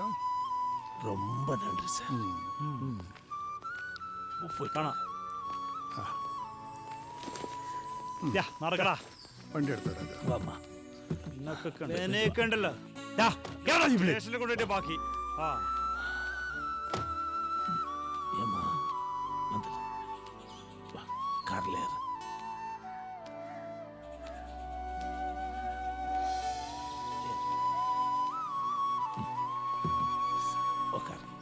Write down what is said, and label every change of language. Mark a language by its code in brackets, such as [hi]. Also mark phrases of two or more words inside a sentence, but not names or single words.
[ta] ரொம்ப நன்றி சார். [ml] പോയി കാണാം. നടക്കടാ. വണ്ടി എടുത്തോ. ഉണ്ടല്ലോ സ്റ്റേഷനിൽ കൊണ്ടുപോയിട്ട് ബാക്കി. [ta] ஏமா வந்துடு. வா கார்ல ஏறு. உட்கார்.